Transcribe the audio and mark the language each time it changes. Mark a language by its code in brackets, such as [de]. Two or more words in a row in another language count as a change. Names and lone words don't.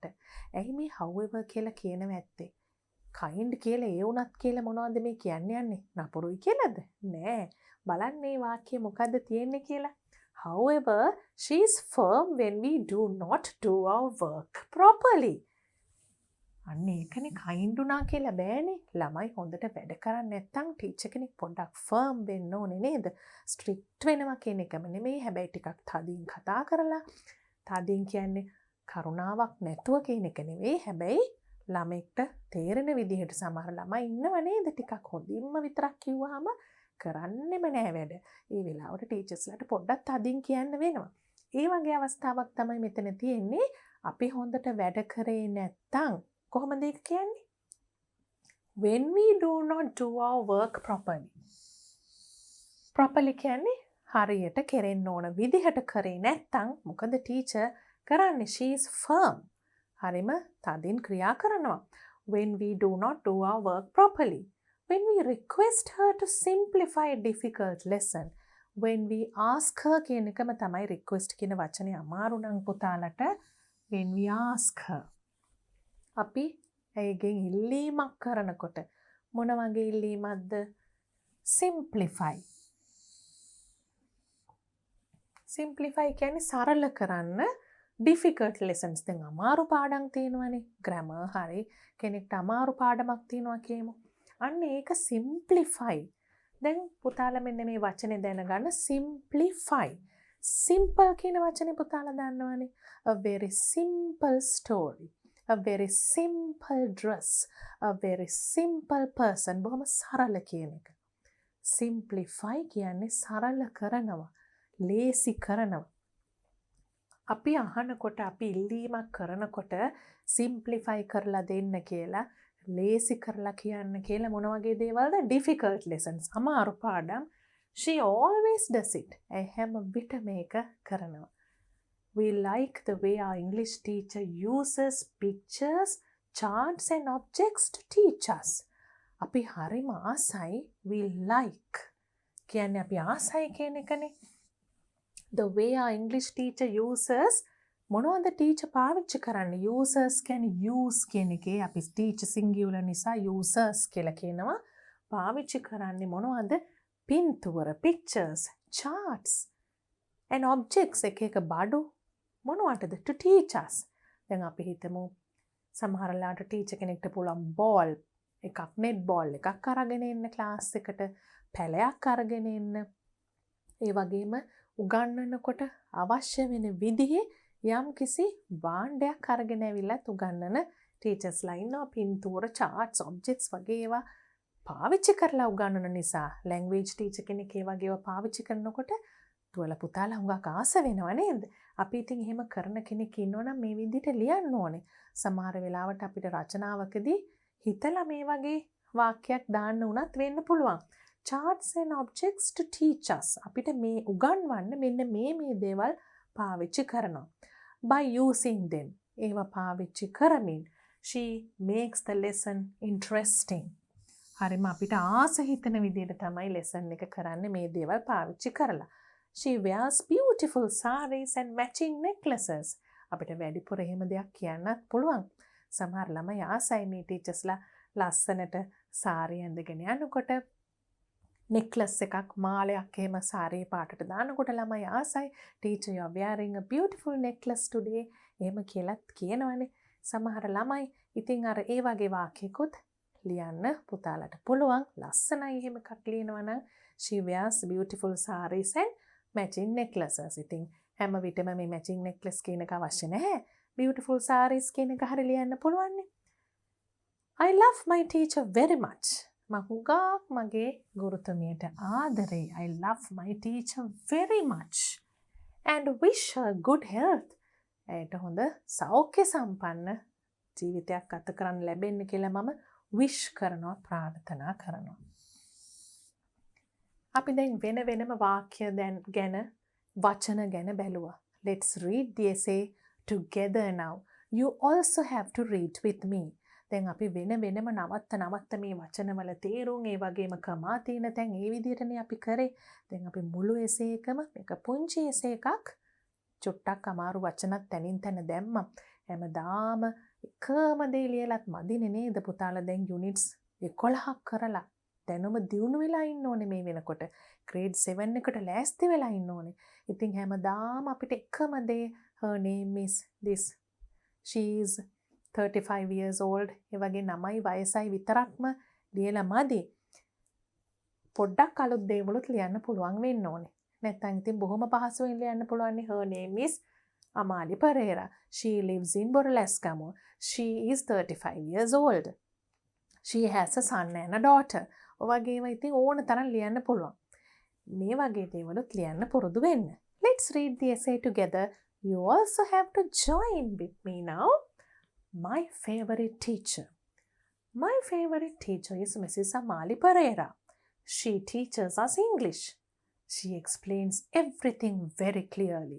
[si] ඇයි මේ however කියලා කියනව ඇත්තේ? kind කියලා ඒ උනත් කියලා මොනවද මේ කියන්නේ යන්නේ? නපුරුයි කියලාද? නෑ. බලන්න මේ වාක්‍යය මොකද්ද තියෙන්නේ කියලා. [en] However, she is firm when we do not do our work properly. [si] අන්න ඒකනේ kind උනා කියලා බෑනේ. ළමයි හොඳට වැඩ කරන්නේ නැත්නම් ටීචර් කෙනෙක් පොඩ්ඩක් firm වෙන්න ඕනේ නේද? strict වෙනවා කියන එකම නෙමෙයි. හැබැයි ටිකක් තදින් කතා කරලා තදින් කියන්නේ කරුණාවක් නැතුව කියන එක නෙවෙයි. හැබැයි ළමෙක්ට තේරෙන විදිහට සමහර ළමයි ඉන්නව නේද? ටිකක් හොඳින්ම විතරක් කිව්වහම කරන්නෙම නෑ වැඩ. ඒ වෙලාවට ටීචර්ස්ලාට පොඩ්ඩක් තදින් කියන්න වෙනවා. ඒ වගේ අවස්ථාවක් තමයි මෙතන තියෙන්නේ. අපි හොඳට වැඩ කරේ නැත්තම් කොහොමද ඒක කියන්නේ? [en] When we do not do our work properly. [si] Properly කියන්නේ හරියට කෙරෙන්න ඕන විදිහට කරේ නැත්තම් මොකද ටීචර් කරන්නේ? [en] She is firm. [si] හරිම තදින් ක්‍රියා කරනවා. [en] When we do not do our work properly. When we request her to simplify a difficult lesson. When we ask her [si] කියන එකම තමයි request කියන වචනේ අමාරු නම් පුතාලට. [en] When we ask her. [si] අපි ඇයගෙන් ඉල්ලීමක් කරනකොට මොන වගේ ඉල්ලීමක්ද? simplify. simplify කියන්නේ සරල කරන්න. [en] difficult lessons [si] දැන් අමාරු පාඩම් තියෙනවනේ. grammar හරි කෙනෙක්ට අමාරු පාඩමක් තියෙනවා කියමු. අන්න ඒක simplify. දැන් පුතාලා මෙන්න මේ වචනේ දැනගන්න simplify. simple කියන වචනේ පුතාලා දන්නවනේ. [en] a very simple story. A very simple dress. A very simple person. [si] බොහොම සරල කියන එක. simplify කියන්නේ සරල කරනවා. ලේසි කරනවා. අපි අහනකොට අපි ඉල්ලීමක් කරනකොට simplify කරලා දෙන්න කියලා ලේසි කරලා කියන්න කියලා මොන වගේ දේවල්ද? [en] difficult lessons. [si] අමාරු පාඩම්. [en] She always does it. [si] ඒ හැම විටම මේක කරනවා. [en] We like the way our English teacher uses pictures, charts and objects to teach us. [si] අපි හරිම ආසයි. [en] We like [si] කියන්නේ අපි ආසයි කියන එකනේ. [en] The way our English teacher uses [si] මොනවද ටීචර් පාවිච්චි කරන්නේ? users කියන්නේ use කියන එකේ අපි [en] teacher singular [si] නිසා users කියලා කියනවා. පාවිච්චි කරන්නේ මොනවද? පින්තූර, [en] pictures, charts and objects [si] එක බඩු මොනවටද? [en] to teach us. [si] දැන් අපි හිතමු සමහරලාට ටීචර් කෙනෙක්ට පුළුවන් බෝල් එකක්, net බෝල් එකක් අරගෙන එන්න ක්ලාස් එකට, පැලයක් අරගෙන එන්න. ඒ වගේම උගන්වනකොට අවශ්‍ය වෙන විදිහේ යම් කිසි භාණ්ඩයක් අරගෙන ඇවිල්ලත් උගන්වන ටීචර්ස්ලා ඉන්නවා. පින්තූර, [en] charts, objects [si] වගේ ඒවා පාවිච්චි කරලා උගන්වන නිසා [en] language teacher [si] කෙනෙක් ඒ වගේ ඒවා පාවිච්චි කරනකොට තුවල පුතාලා හුඟක් ආස වෙනව නේද? අපි ඉතින් එහෙම කරන කෙනෙක් ඉන්නවනම් මේ විදිහට ලියන්න ඕනේ. සමහර වෙලාවට අපිට රචනාවකදී හිතලා මේ වගේ වාක්‍යයක් දාන්න උනත් වෙන්න පුළුවන්. [en] charts and objects to teach us. [si] අපිට මේ උගන්වන්න මෙන්න මේ දේවල් පාවිච්චි කරනවා. [en] by using them. [si] ඒවා පාවිච්චි කරමින් [en] she makes the lesson interesting. [si] හරිම අපිට ආස හිතන විදිහට තමයි lesson එක කරන්නේ මේ දේවල් පාවිච්චි කරලා. [en] She wears beautiful sarees and matching necklaces. [si] අපිට වැඩිපුර එහෙම දෙයක් කියන්නත් පුළුවන්. සමහර ළමයි ආසයි මේ ටීචර්ස්ලා ලස්සනට සාරිය ඇඳගෙන යනකොට necklace එකක් මාලයක් එහෙම සාරිය පාටට දානකොට ළමයි ආසයි. [en] Teacher, you are wearing a beautiful necklace today. [si] එහෙම කියලාත් කියනවනේ සමහර ළමයි. ඉතින් අර ඒ වගේ වාක්‍යකුත් ලියන්න පුතාලට පුළුවන්. ලස්සනයි එහෙම එකක් ලියනවා නම් [en] she wears beautiful sarees and matching necklaces. [si] ඉතින් හැම විටම මේ [en] matching necklace [si] කියන එක අවශ්‍ය නැහැ. [en] beautiful sarees [si] කියන එක හරිය ලියන්න පුළුවන්. [en] I love my teacher very much. [si] මම හුඟක් මගේ ගුරුතුමියට ආදරේ. [en] I love my teacher very much. and wish her good health. [si] ඇයට හොඳ සෞඛ්‍ය සම්පන්න ජීවිතයක් ගත කරන්න ලැබෙන්න කියලා මම wish කරනවා ප්‍රාර්ථනා කරනවා. අපි දැන් වෙන වෙනම වාක්‍ය ගැන වචන ගැන බැලුවා. [en] Let's read the essay together now. You also have to read with me. [si] දැන් අපි වෙන වෙනම නවත්ත මේ වචනවල තේරුම් ඒ වගේම කමා තියෙන තැන් ඒ විදිහටනේ අපි කරේ. දැන් අපි මුළු essay එකම මේක පුංචි essay එකක් චුට්ටක් අමාරු වචනත් තැනින් තැන දැම්මා. හැමදාම එකම දේ ලියලත් මදිනේ නේද පුතාලා? දැන් යුනිට්ස් 11ක් කරලා දැනුම දියුණු වෙලා ඉන්න ඕනේ මේ වෙනකොට. grade 7 එකට ලෑස්ති වෙලා ඉන්න ඕනේ. ඉතින් හැමදාම අපිට එකම දේ [en] her name is this. She is 35 years old. [si] ඒ වගේ නමයි වයසයි විතරක්ම ලියලා මදි. පොඩ්ඩක් අලුත් දේවලුත් ලියන්න පුළුවන් වෙන්න ඕනේ. නැත්නම් ඉතින් බොහොම පහසුවෙන් ලියන්න පුළුවන්. [en] her name is Amali Pereira. She lives in Borlascamo. She is 35 years old. She has a son and a daughter. [si] ඔවගේම ඉතින් ඕන තරම් ලියන්න පුළුවන්. මේ වගේ දේවලුත් ලියන්න පුරුදු වෙන්න. [en] Let's read the essay together. You also have to join with me now. My favorite teacher. My favorite teacher is Mrs. Amali Pereira. She teaches us English. She explains everything very clearly.